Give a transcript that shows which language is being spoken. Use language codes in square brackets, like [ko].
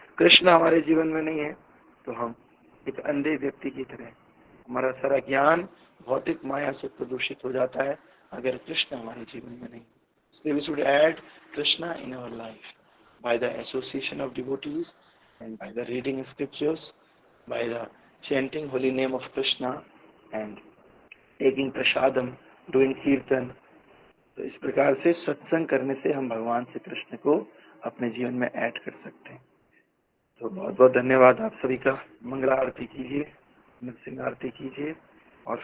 [hi] कृष्ण हमारे जीवन में नहीं है तो हम एक अंधे व्यक्ति की तरह, हमारा सारा ज्ञान भौतिक माया से प्रदूषित हो जाता है अगर कृष्ण हमारे जीवन में नहीं। [en] So we should add Krishna in our life by the association of devotees and by the reading scriptures, by the chanting holy name of Krishna and taking prasadam, doing kirtan. [hi] तो इस प्रकार से सत्संग करने से हम भगवान श्री कृष्ण को अपने जीवन में ऐड कर सकते हैं। तो बहुत बहुत धन्यवाद आप सभी का। मंगला आरती कीजिए, नृसिंह आरती कीजिए और